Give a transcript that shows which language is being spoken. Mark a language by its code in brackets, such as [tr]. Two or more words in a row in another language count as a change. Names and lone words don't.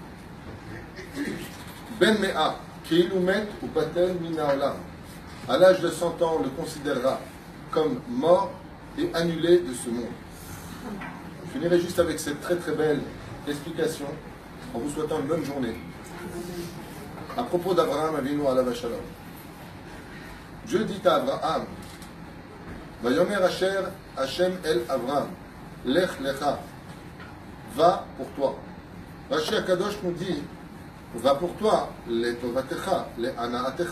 [he] בן מאה, כאילו מת ובטל מן העולם. [fr] À l'âge de 100 ans, on le considérera comme mort et annulé de ce monde. Je finirai juste avec cette très très belle explication en vous souhaitant une bonne journée. À propos d'Abraham Avinu [he] עליו השלום. [fr] Dieu dit à Abraham, [he] ויאמר אשר ה' אל אברהם, לך לך, [fr] va pour toi. [he] רש"י הקדוש [fr] nous dit, va pour toi, [he] לטובתך, להנאתך.